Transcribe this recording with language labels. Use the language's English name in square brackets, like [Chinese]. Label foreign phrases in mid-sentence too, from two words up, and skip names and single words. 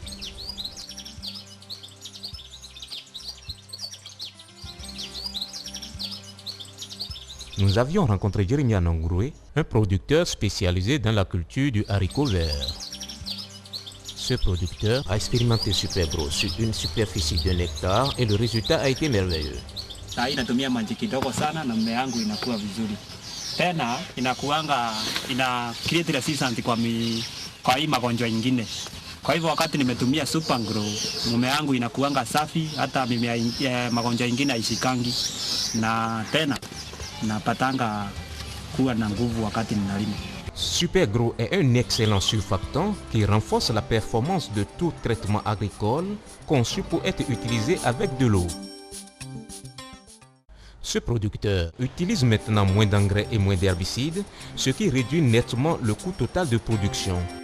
[French] Nous avions rencontré Jeremiah Nongroué, un producteur spécialisé dans la culture du haricot vert. Ce producteur a expérimenté Supergrow sur une superficie d'1 hectare et le résultat a été merveilleux. [Swahili] Sasa natumia maji kidogo sana na mmea wangu inakuwa vizuri. Tena ina [English] create resistance [Swahili] kwa hii magonjwa ingine. Kwa hivyo wakati nimetumia Supergrow, mmea wangu inakuanga safi, hata mimea magonjwa ingine haishikangi, na tena napatanga kuwa na nguvu wakati ninalima. [French] Supergrow est un excellent surfactant qui renforce la performance de tout traitement agricole conçu pour être utilisé avec de l'eau. Ce producteur utilise maintenant moins d'engrais et moins d'herbicides, ce qui réduit nettement le coût total de production.